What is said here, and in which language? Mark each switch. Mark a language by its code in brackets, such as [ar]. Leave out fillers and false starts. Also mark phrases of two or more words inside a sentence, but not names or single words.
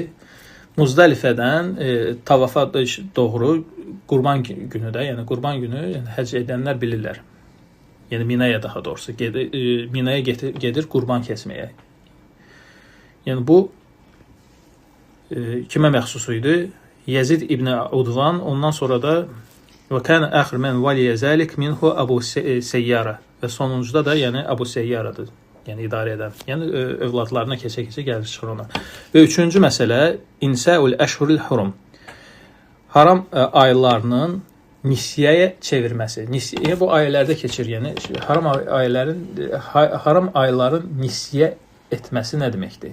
[az] Muzdəlifədən tavafa doğru Qurban günü də, yəni Qurban günü yəni həcc edənlər bilirlər. Yəni Minaya daha doğrusu Minaya gedir Qurban kəsməyə. Yəni bu kimə məxsus idi? Yezid ibn Udvan, ondan sonra da [ar] وكان آخر من ولي ذلك منه [az] Abu Seyyara və sonuncuda da yəni Abu Seyyaradır. Yəni idarə edən. Yəni övladlarına keçə-keçə gəlir çıxır ona. Və üçüncü məsələ [ar] إنساء الأشهر الحرم. [az] Haram aylarının nisiyəyə çevirməsi. Nisiyə bu ayələrdə keçir. Yəni haram ayların nisiyə etməsi nə deməkdir?